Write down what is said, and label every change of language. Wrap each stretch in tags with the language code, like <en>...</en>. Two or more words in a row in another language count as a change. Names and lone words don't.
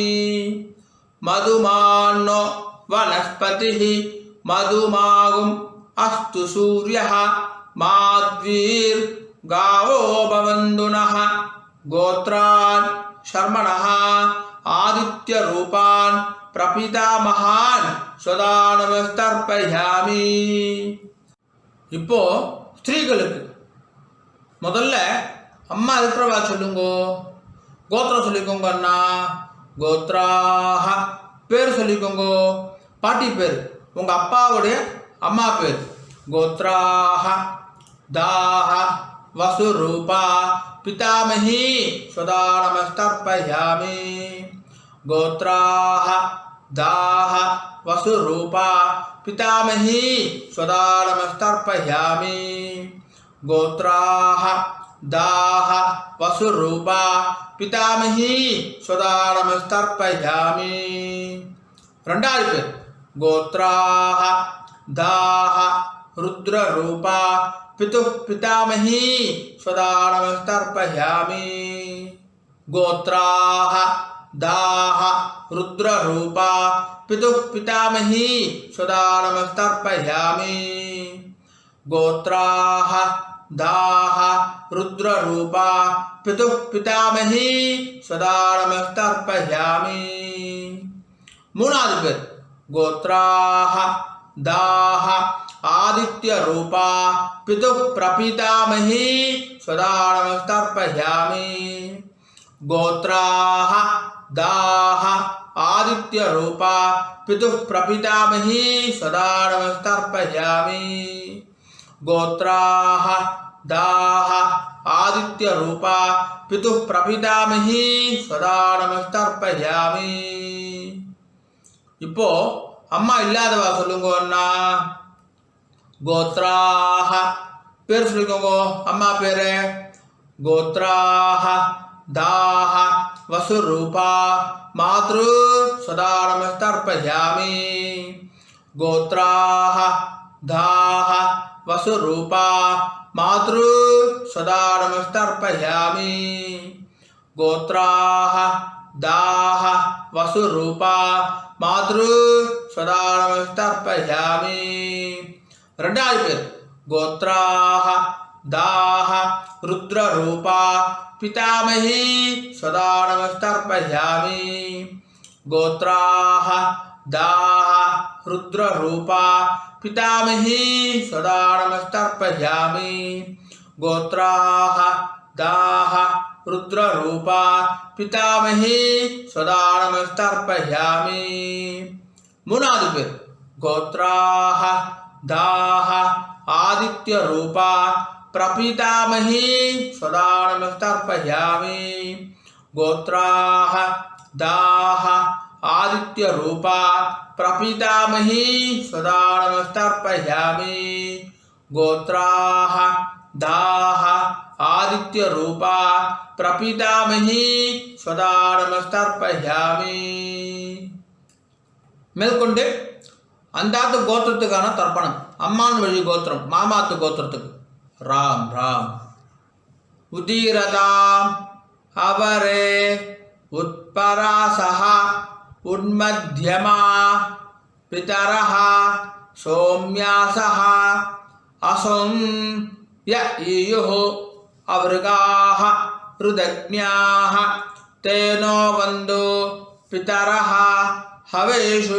<sa>मधुमान्नो वनस्पतिः मधुमागुम् अस्तु सूर्यः माद्वीर्गावो भवन्तु नः. गोत्रान् शर्मणः आदित्य रूपान् प्रपितामहान् स्वदा नमस्तर्पयामि.</sa> <ta>இப்போ ஸ்திரீகளுக்கு முதல்ல அம்மா இருக்கிறவா சொல்லுங்கோ. கோத்திரம் சொல்லிக்கோங்க அண்ணா. கோத்ராஹ பேர் சொல்லிக்கோங்கோ. பாட்டி பேர் உங்க அப்பாவுடைய அம்மா பேர்.</ta> <sa>गोत्राः दाः वसुरूपा पितामही स्वदा नमस्तर्पयामि. गोत्राः दाः वसुरूपा पितामही स्वदा नमस्तर्पयामि. गोत्राः दाः वसुरूपा पितामही स्वदा नमस्तर्पयामि.</sa> <ta>ரெண்டாவது பேர்.</ta> <sa>गोत्राः दाः रुद्ररूपा पितुः पितामही स्वदा नमस्तर्पयामि. गोत्राः दाः रुद्ररूपा पितुः पितामही स्वदा नमस्तर्पयामि. गोत्राः दाः रुद्ररूपा पितुः पितामही स्वदा नमस्तर्पयामि.</sa> <ta>மூணாவது பேர்.</ta> <sa>गोत्राः दाः आदित्य रूपा पितुः प्रपितामही स्वदा नमस्तर्पयामि. गोत्राः दाः आदित्य रूपा पितुः प्रपितामही स्वदा नमस्तर्पयामि. गोत्राः दाः आदित्य रूपा पितुः प्रपितामही स्वदा नमस्तर्पयामि.</sa> <ta>இப்போ அம்மா இல்லாதவா சொல்லுங்க அண்ணா. गोत्राः பேர் சொல்லிக்கோங்க அம்மா பேரு.</ta> <sa>गोत्राः दाः वसुरूपा मातृ स्वदा नमस्तर्पयामि. गोत्राः दाः वसुरूपा मातृ स्वदा नमस्तर्पयामि. गोत्राः दाः वसुरूपा मातृ स्वदा नमस्तर्पयामि.</sa> <ta>ரெண்டாவது பேர்.</ta> <sa>गोत्राः दाः रुद्ररूपा पितामही स्वदा नमस्तर्पयामि. गोत्राः दाः रुद्ररूपा पितामही स्वदा नमस्तर्पयामि. गोत्राः दाः रुद्ररूपा पितामही स्वदा नमस्तर्पयामि.</sa> <ta>மூணாவது பேர்.</ta> <sa>गोत्राः दाः आदित्य रूपा प्रपीतामही सदा नमस्तर्पयामि गोत्राः दाः आदित्यरूपा प्रपीतामही सदा नमस्तर्पयामि गोत्राः दाः आदित्यरूपा प्रपीतामही सदा नमस्तर्पयामि</sa> <ta>மேற்கொண்டு அந்தாத்து கோத்திரத்துக்கான தர்ப்பணம். அம்மான் வழி கோத்திரம் மாமாத்து கோத்திரத்துக்கு</ta> <sa>राम् राम् उदीरताम् अवरे उत्परासः उन्मध्यमाः पितरः सोम्यासः असुम् य ईयुः अवृकाः ऋतज्ञाः ते नो अवन्तु पितरः हवेषु.</sa>